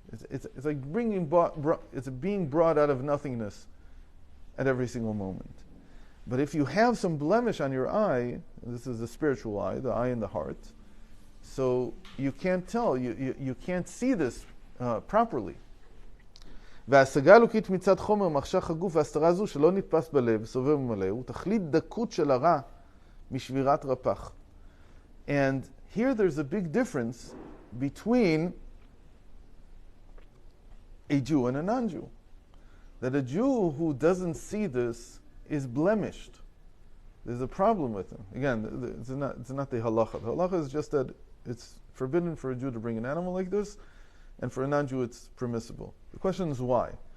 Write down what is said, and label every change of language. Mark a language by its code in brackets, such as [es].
[en] It's like it's being brought out of nothingness at every single moment. But if you have some blemish on your eye, this is the spiritual eye, the eye in the heart, so you can't tell, you can't see this properly. [he] וההשגה האלוקית מצד חומר מחשך הגוף והסתרה זו שלא נתפס בלב, סובב ומלא, הוא תכלית דקות של הרע משבירת רפ"ח. [en] And here there's a big difference between a Jew and a non-Jew. That a Jew who doesn't see this is blemished. There's a problem with him. Again, it's not the halacha. The halacha is just that it's forbidden for a Jew to bring an animal like this, and for a non-Jew it's permissible. The question is why.